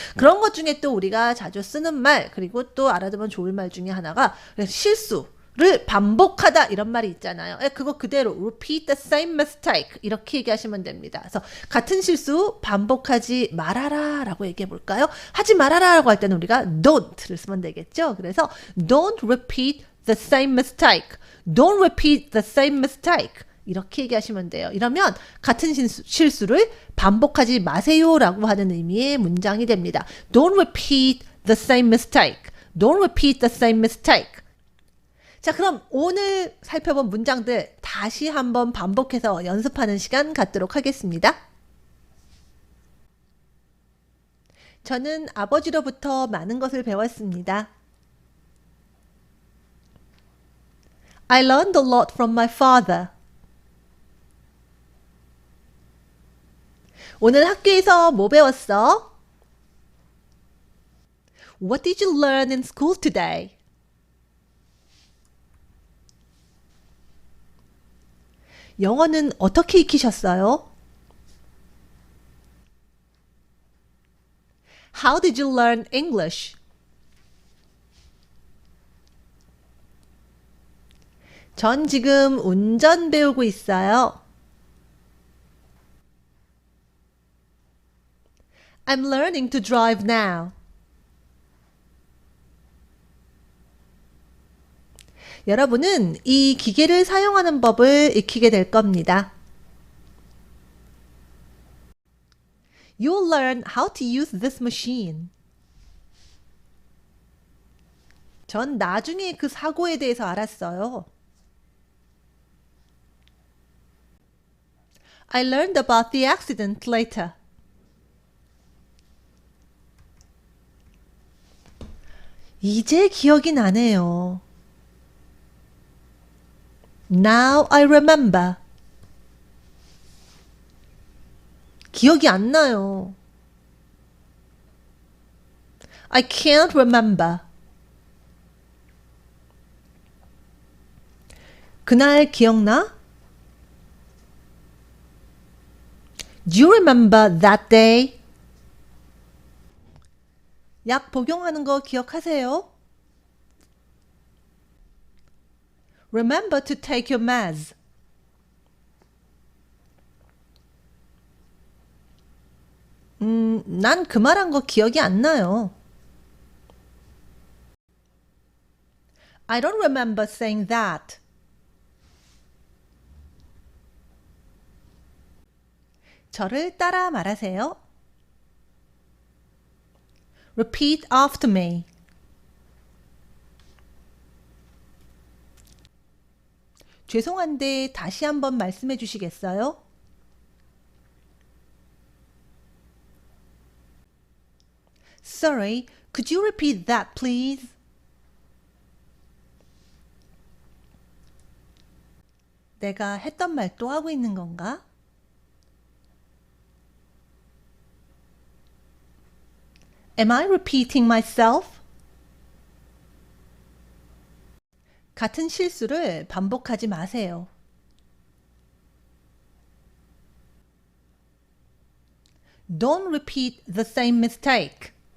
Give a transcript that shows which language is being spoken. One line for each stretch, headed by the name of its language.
Korean: 그런 것 중에 또 우리가 자주 쓰는 말 그리고 또 알아두면 좋을 말 중에 하나가 실수를 반복하다 이런 말이 있잖아요. 그거 그대로
English: repeat the same mistake
Korean: 이렇게 얘기하시면 됩니다. 그래서 같은 실수 반복하지 말아라 라고 얘기해 볼까요? 하지 말아라 라고 할 때는 우리가 don't를 쓰면 되겠죠.
English: 그래서 don't repeat the same mistake. Don't repeat the same mistake.
Korean: 이렇게 얘기하시면 돼요. 이러면 같은 실수를 반복하지 마세요 라고 하는 의미의 문장이 됩니다.
English: Don't repeat the same mistake. Don't repeat the same mistake.
Korean: 자, 그럼 오늘 살펴본 문장들 다시 한번 반복해서 연습하는 시간 갖도록 하겠습니다. 저는 아버지로부터 많은 것을 배웠습니다.
English: I learned a lot from my father.
Korean: 오늘 학교에서 뭐 배웠어?
English: What did you learn in school today?
Korean: 영어는 어떻게 익히셨어요?
English: How did you learn English?
Korean: 전 지금 운전 배우고 있어요.
English: I'm learning to drive now.
Korean: 여러분은 이 기계를 사용하는 법을 익히게 될 겁니다.
English: You'll learn how to use this machine.
Korean: 전 나중에 그 사고에 대해서 알았어요.
English: I learned about the accident later.
Korean: 이제 기억이 나네요.
English: Now I remember.
Korean: 기억이 안 나요.
English: I can't remember.
Korean: 그날 기억나?
English: Do you remember that day?
Korean: 약 복용하는 거 기억하세요?
English: Remember to take your meds.
Korean: 난 그 말한 거 기억이 안 나요.
English: I don't remember saying that.
Korean: 저를 따라 말하세요.
English: Repeat after me.
Korean: 죄송한데 다시 한번 말씀해 주시겠어요?
English: Sorry, could you repeat that, please?
Korean: 내가 했던 말 또 하고 있는 건가?
English: Am I repeating myself?
Korean: 같은 실수를 반복하지 마세요.
English: Don't repeat the same mistake.